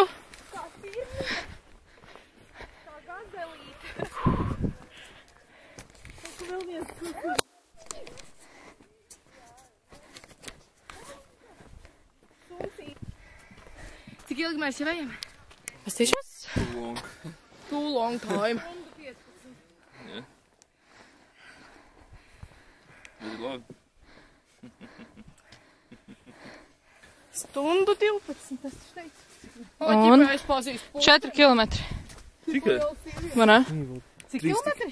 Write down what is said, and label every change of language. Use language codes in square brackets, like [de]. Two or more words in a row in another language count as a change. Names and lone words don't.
[lv] Kā pirmie. Kā gazelīte. Kā vēl viens kukur. Cik ilgi mēs jau ejam? Mēs tiešām? [en] Too long time. [lv] Ļoti labi. Stundu 12, tas taču teica. Un? Es pazīstu. 4 kilometri. Tikai? Vai ne? Cik kilometri?